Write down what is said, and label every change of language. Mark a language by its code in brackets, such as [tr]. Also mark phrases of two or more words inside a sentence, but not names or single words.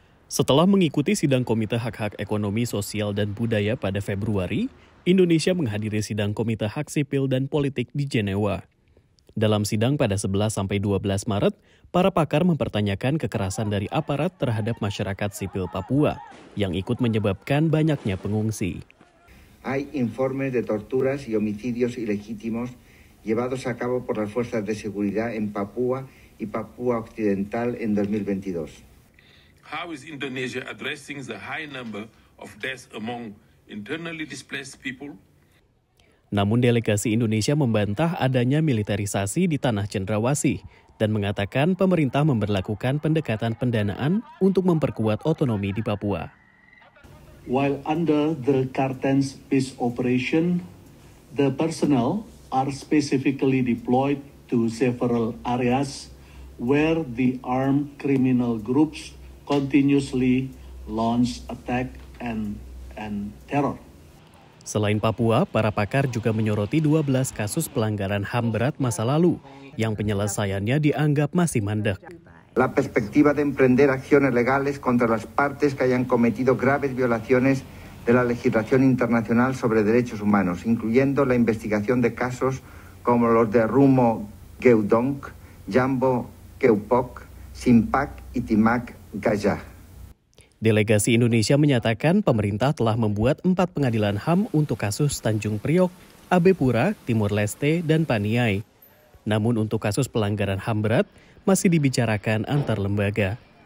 [id] Setelah mengikuti sidang Komite Hak-Hak Ekonomi, Sosial, dan Budaya pada Februari, Indonesia menghadiri sidang Komite Hak Sipil dan Politik di Jenewa. Dalam sidang pada 11-12 Maret, para pakar mempertanyakan kekerasan dari aparat terhadap masyarakat sipil Papua yang ikut menyebabkan banyaknya pengungsi. [es] Hay informes de torturas y homicidios ilegítimos llevados a cabo por las fuerzas de seguridad en Papúa y Papúa Occidental en 2022. [en] How is Indonesia addressing the high number of deaths among internally displaced people? [id] Namun delegasi Indonesia membantah adanya militerisasi di tanah Cendrawasih dan mengatakan pemerintah memberlakukan pendekatan pendanaan untuk memperkuat otonomi di Papua. [en] While under the Kartens peace operation, the personnel are specifically deployed to several areas where the armed criminal groups continuously launch attack and terror. [id] Selain Papua, para pakar juga menyoroti 12 kasus pelanggaran HAM berat masa lalu yang penyelesaiannya dianggap masih mandek. [es] La perspectiva de emprender acciones legales contra las partes que hayan cometido graves violaciones de la legislación internacional sobre derechos humanos, incluyendo la investigación de casos como los de Rumo Geudong, Jambo Keupok, Simpak y Timak Gajah. [id] Delegasi Indonesia menyatakan pemerintah telah membuat 4 pengadilan HAM untuk kasus Tanjung Priok, Abepura, Timur Leste, dan Paniai. Namun untuk kasus pelanggaran HAM berat masih dibicarakan antar lembaga.